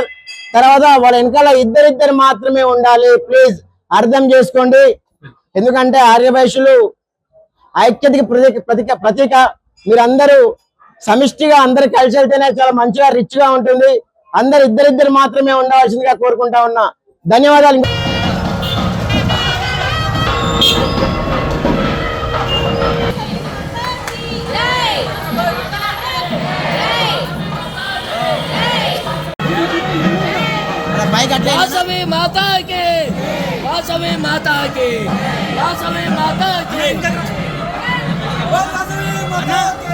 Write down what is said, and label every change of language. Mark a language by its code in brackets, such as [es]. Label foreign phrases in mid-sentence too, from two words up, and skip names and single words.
[te] తర్వాత వాళ్ళ వెనకాల ఇద్దరిద్దరు మాత్రమే ఉండాలి. ప్లీజ్ అర్థం చేసుకోండి. ఎందుకంటే ఆర్యవైశ్యులు ఐక్యతకి ప్రతీక. మీరందరూ సమిష్టిగా అందరు కలిసి వెళ్తేనే చాలా మంచిగా రిచ్ గా ఉంటుంది. అందరు ఇద్దరిద్దరు మాత్రమే ఉండవలసిందిగా కోరుకుంటా ఉన్నా. ధన్యవాదాలు. [hi] वासवी माता के, वासवी माता के, वासवी माता के, वासवी माता के.